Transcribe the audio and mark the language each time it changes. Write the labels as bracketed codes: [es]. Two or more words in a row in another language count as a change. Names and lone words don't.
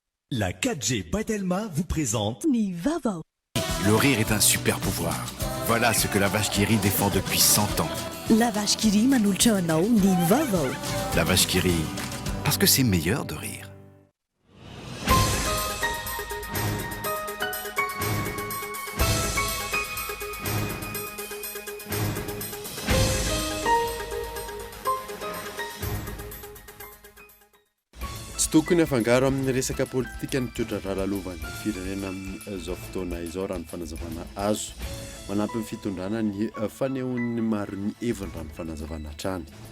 [fr] La 4G Batelma vous présente [mg] Nivavo. [fr] Le rire est un super pouvoir. Voilà ce que la vache qui rit défend depuis 100 ans. [mg] La vache qui rit manultra anao Nivavo. [fr] La vache qui rit, parce que c'est meilleur de rire. [mg] Tsy tokony afangaro amin'ny resaka politika ny toetra rahalovan'ny firenena amin'izao fotoana izao raha ny fanazavana azo manampy ny fitondrana ny fanehoan'ny maro ny heviny raha ny fanazavana hatrany.